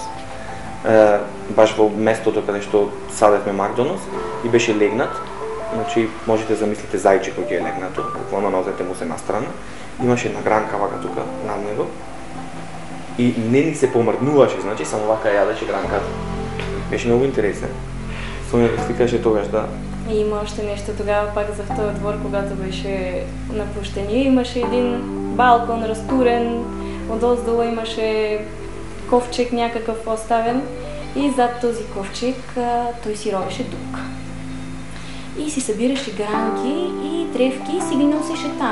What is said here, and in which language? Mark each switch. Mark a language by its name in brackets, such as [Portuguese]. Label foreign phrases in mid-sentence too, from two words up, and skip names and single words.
[Macedonian] Баш во местото каде што садевме Макдоналдс и беше легнат. Значи можете да замислите зајче кој е легнато, буквално нозете му се настрана. Имаше една гранка вака тука над него. И не ни се помрднуваше, значи само вака јадеше гранката. Беше многу интересен. Сонја ти кажеше тогаш, да. [Bulgarian] И има още нещо тогава пак за този двор, когато беше напущен. И имаше един балкон разтурен, отдолу имаше ковчег някакъв оставен и зад този ковчег той си ровеше дук. И си събираше гранки и тревки и си ги носеше там.